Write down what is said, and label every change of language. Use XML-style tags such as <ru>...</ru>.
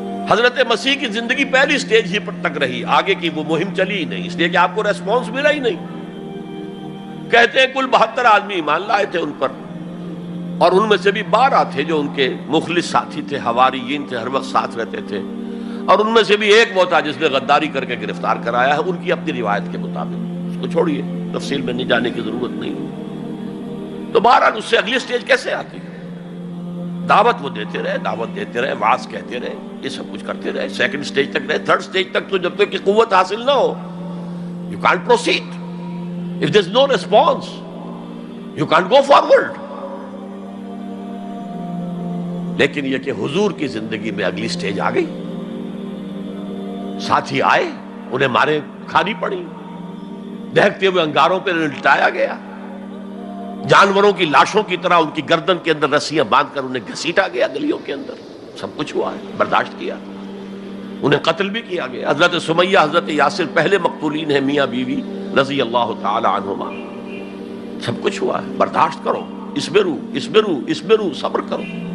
<ur>حضرت مسیح کی زندگی پہلی سٹیج ہی پر تک رہی، آگے کی وہ مہم چلی ہی نہیں، اس لیے کہ آپ کو ریسپانس ملا ہی نہیں۔ کہتے ہیں کل 72 آدمی ایمان لائے تھے ان پر، اور ان میں سے بھی 12 تھے جو ان کے مخلص ساتھی تھے، حواریین تھے، ہر وقت ساتھ رہتے تھے، اور ان میں سے بھی ایک وہ تھا جس نے غداری کر کے گرفتار کرایا ہے، ان کی اپنی روایت کے مطابق۔ اس کو چھوڑیے، تفصیل میں نہیں جانے کی ضرورت نہیں۔ تو بہرحال اس سے اگلی سٹیج کیسے آتی ہے؟ دعوت وہ دیتے رہے، وعظ کہتے رہے، یہ سب کچھ کرتے رہے، سیکنڈ سٹیج تک رہے، تھرڈ سٹیج تک تو جب تک کہ قوت حاصل نہ ہو</ur> <en>you can't proceed. If there's no response you can't go forward.</en> <ur>لیکن یہ کہ حضور کی زندگی میں اگلی سٹیج آ گئی، ساتھی آئے، انہیں مارے کھانی پڑی، دہکتے ہوئے انگاروں پہ لٹایا گیا، جانوروں کی لاشوں کی طرح ان کی گردن کے اندر رسیاں باندھ کر انہیں گھسیٹا گیا گلیوں کے اندر، سب کچھ ہوا ہے، برداشت کیا، انہیں قتل بھی کیا گیا۔ حضرت سمیہ، حضرت یاسر پہلے مقتولین ہیں، میاں بیوی رضی اللہ تعالی عنہما، سب کچھ ہوا ہے، برداشت کرو، اسبرو، صبر کرو۔</ur>